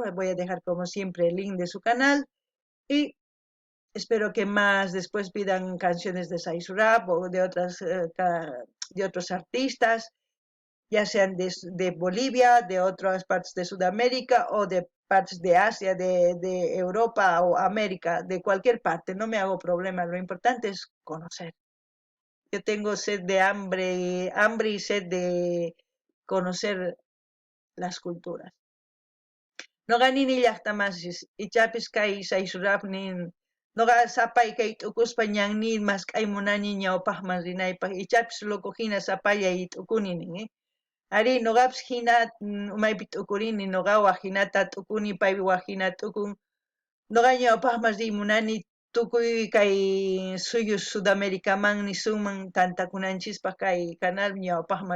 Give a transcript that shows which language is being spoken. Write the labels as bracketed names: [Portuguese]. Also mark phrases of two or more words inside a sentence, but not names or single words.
[Spanish] Voy a dejar como siempre el link de su canal y espero que más después pidan canciones de Saisurab o de otros artistas, ya sean de Bolivia, de otras partes de Sudamérica o de partes de Asia, de Europa o América, de cualquier parte. No me hago problema. Lo importante es conocer. Yo tengo sed de hambre y sed de conocer las culturas. [Quechua] Noqa nini llaqtamasis ichapis kay saysurapnin noqa sapay kay t'ukuspa ñanni mask'ay munani ñawpaqman rinaypaq ichapis luku hina sapallay t'ukuni nin, ari noqapis hina umaypi t'ukurini noqawan hinata t'ukuni paywan hina t'ukun noqa ñawpaqman rimunani tukuy kay suyus Sudamericamanmi suman tantakunanchispaq kay canal ñawpaqman